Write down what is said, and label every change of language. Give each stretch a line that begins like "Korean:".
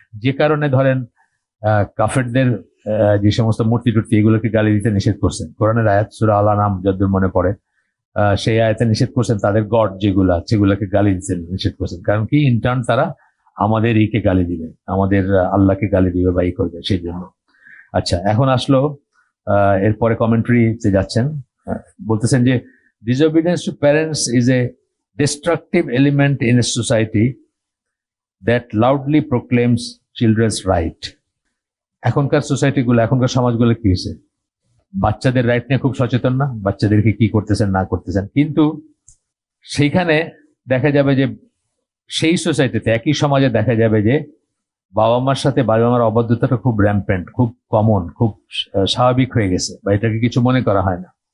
Bangla: যে কারণে ধরেন কাফেরদের যে সমস্ত মূর্তি টুর্তি, এগুলোকে গালি দিতে নিষেধ করছেন। কোরআনের আয়াত সূরা আল আনআম যতদূর মনে পড়ে, সেই আয়াতে নিষেধ করছেন, তাদের গড সেগুলোকে গালি দিতে নিষেধ করছেন। কারণ কি, ইন্টার্ন তারা আমাদের গালি দিবে, আমাদের আল্লাহকে গালি দিবে বা করবে, সেই জন্য। আচ্ছা, এখন আসলো এরপরে কমেন্ট্রিতে যাচ্ছেন, বলতেছেন যে
English: disobedience to parents is a destructive element in a society that loudly proclaims children's right।
Bangla: এখনকার সোসাইটিগুলো, এখনকার সমাজগুলো কি হয়েছে, বাচ্চাদের রাইট নিয়ে খুব সচেতন না, বাচ্চাদেরকে কি করতেছেন না করতেছেন। কিন্তু সেইখানে দেখা যাবে যে সেই সোসাইটিতে, একই সমাজে দেখা যাবে যে বাবা মার সাথে বাবা মার অবাধ্যতাটা খুব র্যাম্পেন্ট, খুব কমন, খুব স্বাভাবিক হয়ে গেছে, বা এটাকে কিছু মনে করা হয় না।